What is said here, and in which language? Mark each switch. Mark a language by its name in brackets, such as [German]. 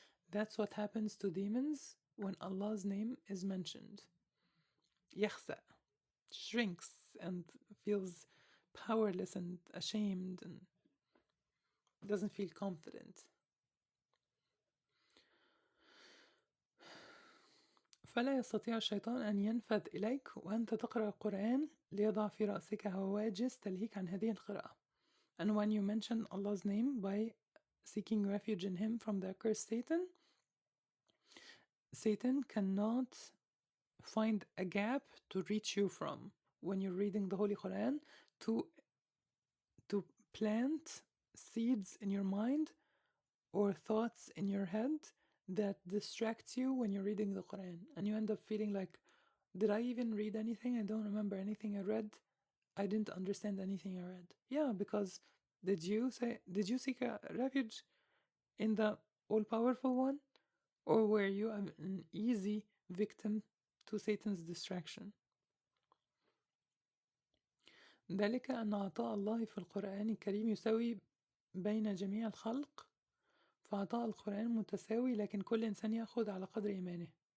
[English] That's what happens to demons when Allah's name is mentioned. Yakhsa, shrinks and feels powerless and ashamed and doesn't feel confident. [Arabic] فلا يستطيع الشيطان أن ينفذ إليك وأنت تقرأ القرآن ليضع في رأسك هواجس تلهيك عن هذه القراءة. [English] And when you mention Allah's name by seeking refuge in him from the accursed Satan, Satan cannot find a gap to reach you from when you're reading the Holy Quran to plant seeds in your mind or thoughts in your head that distract you when you're reading the Quran, and you end up feeling like, did I even read anything? I don't remember anything I read. I didn't understand anything I read. Yeah, because did you seek a refuge in the all-powerful one, or were you an easy victim to Satan's distraction? [Arabic] ذلك أن عطاء الله في القرآن الكريم يساوي بين جميع الخلق، فعطاء القرآن متساوي لكن كل إنسان يأخذ على قدر إيمانه.